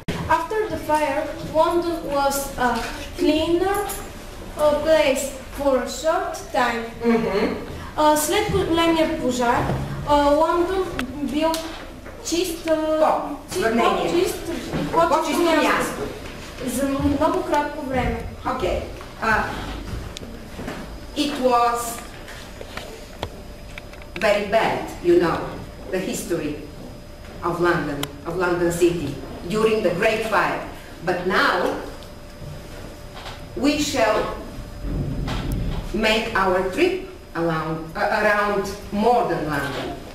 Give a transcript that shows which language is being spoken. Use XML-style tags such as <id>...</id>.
<en>After the fire, London was a cleaner place for a short time.</en> <bg>След големия пожар, Лондон бил чисто място за много кратко време.</bg> <en>Okay. It was very bad, you know, the history of London City during the Great Fire. But now we shall make our trip around modern London.</en>